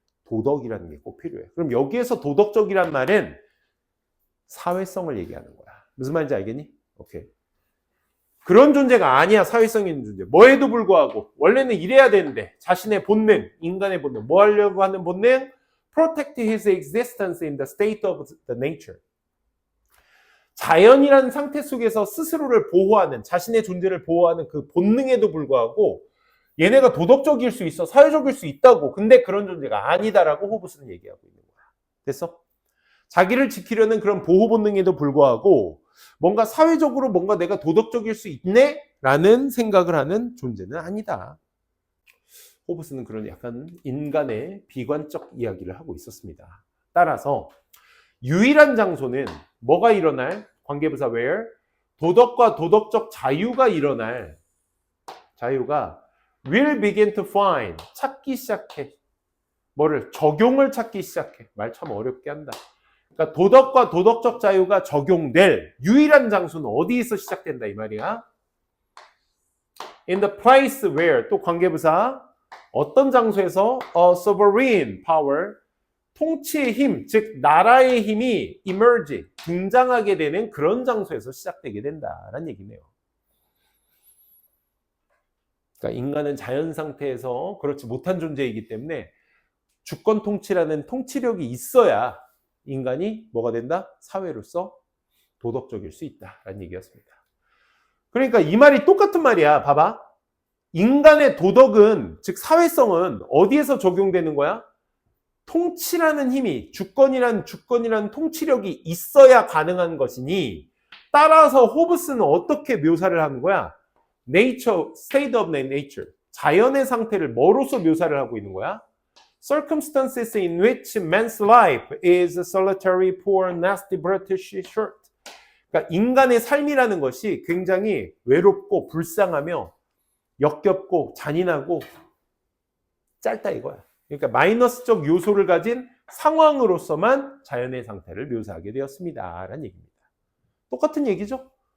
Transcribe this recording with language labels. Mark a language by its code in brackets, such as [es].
[ko] 도덕이라는 게 꼭 필요해. 그럼 여기에서 도덕적이란 말은 사회성을 얘기하는 거야. 무슨 말인지 알겠니? 오케이. 그런 존재가 아니야, 사회성 있는 존재. 뭐에도 불구하고 원래는 이래야 되는데 자신의 본능, 인간의 본능, 뭐 하려고 하는 본능? [en] Protect his existence in the state of the nature. [ko] 자연이라는 상태 속에서 스스로를 보호하는, 자신의 존재를 보호하는 그 본능에도 불구하고 얘네가 도덕적일 수 있어, 사회적일 수 있다고. 근데 그런 존재가 아니다라고 호브스는 얘기하고 있는 거야. 됐어? 자기를 지키려는 그런 보호 본능에도 불구하고 뭔가 사회적으로 뭔가 내가 도덕적일 수 있네? 라는 생각을 하는 존재는 아니다. 호브스는 그런 약간 인간의 비관적 이야기를 하고 있었습니다. 따라서 유일한 장소는 뭐가 일어날? 관계부사 where? 도덕과 도덕적 자유가 일어날. 자유가 [en] will begin to find. [ko] 찾기 시작해. 뭐를? 적용을 찾기 시작해. 말 참 어렵게 한다. 그러니까 도덕과 도덕적 자유가 적용될 유일한 장소는 어디에서 시작된다 이 말이야. [en] In the place where, [ko] 또 관계부사 어떤 장소에서 [en] a sovereign power, [ko] 통치의 힘, 즉 나라의 힘이 emerge, 등장하게 되는 그런 장소에서 시작되게 된다라는 얘기네요. 그러니까 인간은 자연 상태에서 그렇지 못한 존재이기 때문에 주권 통치라는 통치력이 있어야 인간이 뭐가 된다? 사회로서 도덕적일 수 있다라는 얘기였습니다. 그러니까 이 말이 똑같은 말이야. 봐봐. 인간의 도덕은, 즉 사회성은 어디에서 적용되는 거야? 통치라는 힘이, 주권이란 통치력이 있어야 가능한 것이니, 따라서 호브스는 어떻게 묘사를 하는 거야? [en] Nature, state of nature. [ko] 자연의 상태를 뭐로서 묘사를 하고 있는 거야? [en] Circumstances in which man's life is solitary, poor, nasty, brutish, short. [ko] 그러니까 인간의 삶이라는 것이 굉장히 외롭고 불쌍하며 역겹고 잔인하고 짧다 이거야. 그러니까 마이너스적 요소를 가진 상황으로서만 자연의 상태를 묘사하게 되었습니다. 라는 얘기입니다. 똑같은 얘기죠.